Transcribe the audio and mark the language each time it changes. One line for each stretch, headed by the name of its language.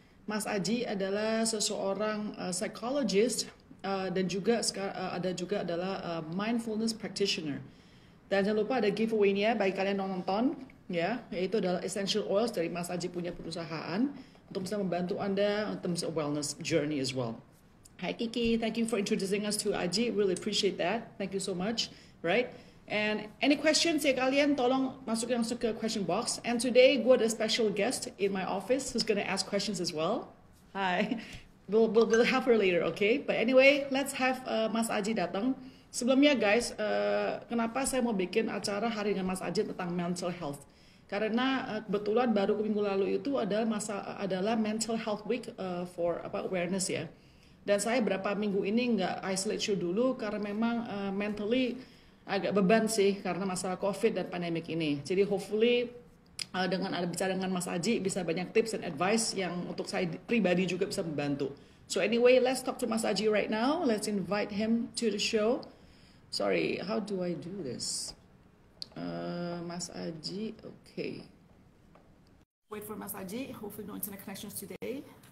Indonesian: Mas Aji adalah seseorang psychologist dan juga ada juga adalah mindfulness practitioner. Dan jangan lupa ada giveaway-nya bagi kalian yang nonton ya, yaitu adalah essential oils dari Mas Aji punya perusahaan untuk bisa membantu Anda untuk wellness journey
English: as well. Hi Kiki, thank you for introducing us to Aji. Really appreciate that. Thank you so much. Right? And any questions
Indonesian: ya kalian tolong masuk ke
English: question box. And today
Indonesian: gue ada
English: special guest in my office who's gonna ask questions as well. Hi. We'll have her later, okay? But anyway, let's have Mas Aji
Indonesian: datang. Sebelumnya guys, kenapa saya mau bikin acara hari dengan Mas Aji tentang mental health? Karena kebetulan baru minggu lalu itu adalah mental health week for awareness ya. Dan saya berapa minggu ini nggak isolate show dulu karena memang mentally agak beban sih karena masalah COVID dan pandemik ini. Jadi hopefully dengan ada bicara dengan Mas Aji bisa banyak tips dan advice yang untuk saya pribadi juga bisa membantu.
English: So anyway, let's talk to Mas Aji right now. Let's invite him to the show. Sorry, how do I do this? Mas Aji, okay. Wait for Mas Aji. Hopefully no internet connections today.